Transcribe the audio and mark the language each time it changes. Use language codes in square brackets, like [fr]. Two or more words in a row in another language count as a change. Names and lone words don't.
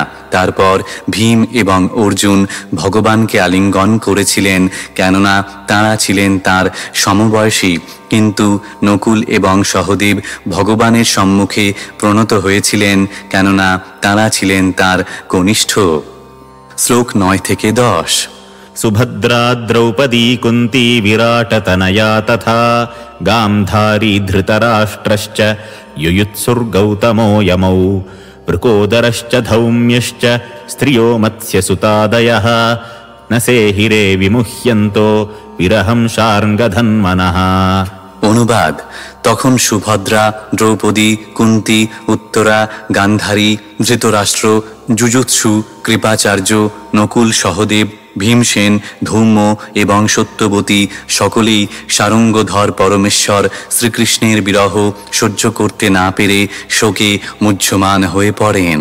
[bn] তারপর ভীম এবং অর্জুন ভগবানকে আলিঙ্গন করেছিলেন, কেননা তাঁরা ছিলেন তাঁর সমবয়সী। কিন্তু নকুল এবং সহদেব ভগবানের সম্মুখে প্রণত হয়েছিলেন, কেননা তাঁরা ছিলেন তাঁর কনিষ্ঠ। শ্লোক 9 থেকে 10। [sa] सुभद्रा द्रौपदी कुन्ती विराटतनया तथा गान्धारी धृतराष्ट्रश्च युयुत्सुर्गौतमो यमौ वृकोदरश्च धौम्यश्च स्त्रियो मत्स्यसुतादयः न सेहिरे विमुह्यन्तो विरहं शार्ङ्गधन्मनः। [bn] অনুবাদ: তখন সুভদ্রা, দ্রৌপদী, কুন্তি, উত্তরা, গান্ধারী, ধৃতরাষ্ট্র, যুযুৎসু, কৃপাচার্য, নকুল, সহদেব, ভীমসেন, ধৌম্য এবং সত্যবতী সকলেই সারঙ্গধর পরমেশ্বর শ্রীকৃষ্ণের বিরহ সহ্য করতে না পেরে শোকে মুহ্যমান হয়ে পড়েন।